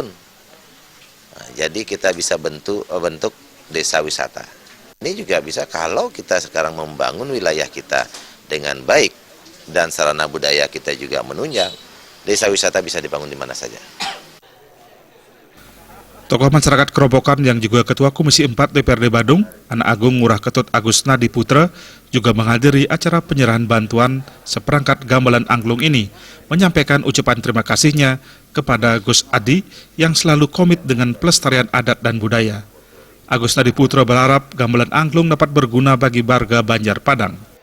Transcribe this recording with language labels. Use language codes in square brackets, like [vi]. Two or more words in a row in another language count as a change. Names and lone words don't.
[id] Nah, jadi kita bisa bentuk desa wisata. Ini juga bisa kalau kita sekarang membangun wilayah kita dengan baik dan sarana budaya kita juga menunjang, desa wisata bisa dibangun di mana saja. Tokoh masyarakat Kerobokan yang juga Ketua Komisi 4 DPRD Badung, Anak Agung Ngurah Ketut Agus Nadi Putra, juga menghadiri acara penyerahan bantuan seperangkat gamelan angklung ini, menyampaikan ucapan terima kasihnya kepada Gus Adi yang selalu komit dengan pelestarian adat dan budaya. Agus Nadi Putra berharap gamelan angklung dapat berguna bagi warga Banjar Padang.